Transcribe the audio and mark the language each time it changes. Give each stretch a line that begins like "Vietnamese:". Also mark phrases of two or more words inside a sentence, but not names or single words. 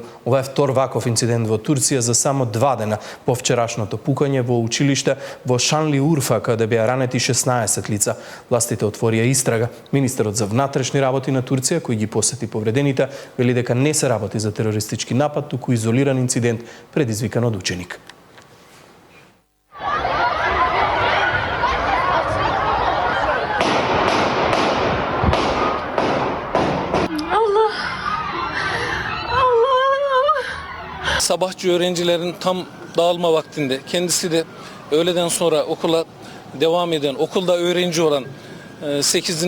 Macedonian: Ова е втор ваков инцидент во Турција за само 2 дена по вчерашното пукање во училиште во Шанли-Урфа, каде беа ранети 16 лица. Властите отворија истрага. Министерот за внатрешни работи на Турција, кој ги посети повредените, вели дека не се работи за терористички напад, туку изолиран инцидент предизвикан од ученик.
Turkish: Sabahçı öğrencilerin tam dağılma vaktinde kendisi de öğleden sonra okula devam eden, okulda öğrenci olan 8.